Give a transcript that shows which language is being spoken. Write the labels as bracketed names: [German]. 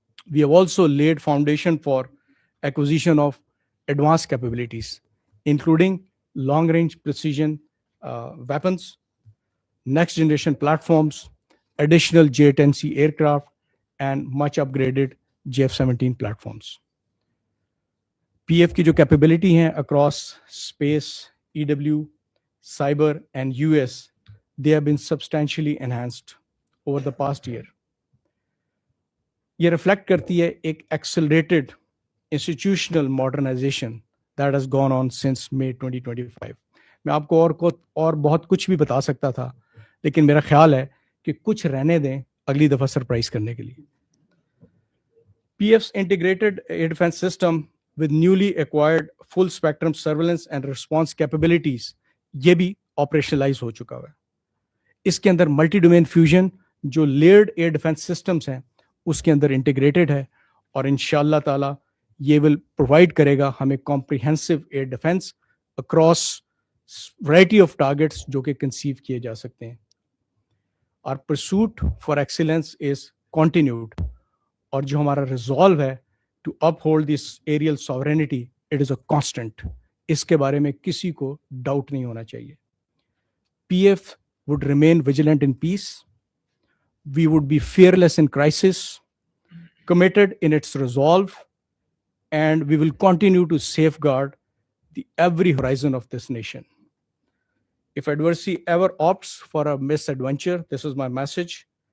[English] We have also laid foundation for acquisition of advanced capabilities, including long range precision weapons, next generation platforms, additional J-10C aircraft, and much upgraded JF-17 platforms. PF کی جو capability ہیں across space, EW, cyber and US, they have been substantially enhanced over the past year. [Urdu] یہ reflect کرتی ہے ایک [English] Accelerated institutional modernisation that has gone on since May 2025. [Urdu] میں آپ کو اور بہت کچھ بھی بتا سکتا تھا, لیکن میرا خیال ہے کہ کچھ رہنے دیں اگلی دفعہ سرپرائز کرنے کے لیے. [English] PF's integrated air defense system with newly acquired full spectrum surveillance and response capabilities, [Urdu] یہ بھی آپریشنلائز ہو چکا ہے. اس کے اندر ملٹی ڈومین فیوژن جو لیئرڈ ایئر ڈیفense سسٹمس ہیں اس کے اندر انٹیگریٹڈ ہے, اور انشاءاللہ تعالی یہ ول پرووائڈ کرے گا ہمیں comprehensive year ڈیفense across variety of targets جو کہ کنسیو کیے جا سکتے ہیں. [English] Our pursuit for excellence is continued, [Urdu] اور جو ہمارا ریزالو ہے [English] To up hold this aerial sovereignty, it is a constant. [Urdu] اس کے بارے میں کسی کو ڈاؤٹ نہیں ہونا چاہیے. [English] PF would remain vigilant in peace. We would be fearless in crisis, committed in its resolve, and we will continue to safeguard the every horizon of this nation. If adversity ever opts for a misadventure, this is my message.